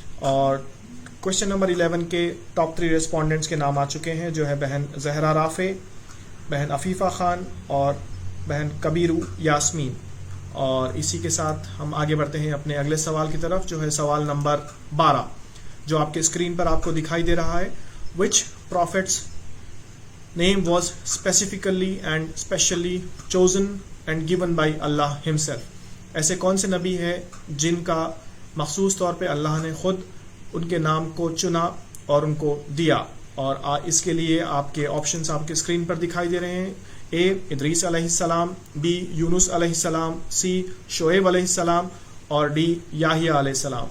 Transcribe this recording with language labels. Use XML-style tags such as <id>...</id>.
<ur>اور question number 11 کے top 3 respondents کے نام آ چکے ہیں جو ہے بہن زہرا رافع، بہن عفیفہ خان اور بہن کبیرو یاسمین. اور اسی کے ساتھ ہم آگے بڑھتے ہیں اپنے اگلے سوال کی طرف جو ہے سوال نمبر 12 جو آپ کے اسکرین پر آپ کو دکھائی دے رہا ہے.</ur> <en>Which prophet's name was specifically and specially chosen and given by Allah himself.</en> <ur>ایسے کون سے نبی ہیں جن کا مخصوص طور پہ اللہ نے خود ان کے نام کو چنا اور ان کو دیا. اور اس کے لیے آپ کے آپشنز آپ کے اسکرین پر دکھائی دے رہے ہیں. A ادریس علیہ السلام، B یونس علیہ السلام، C شعیب علیہ السلام اور D یحییٰ علیہ السلام.</ur>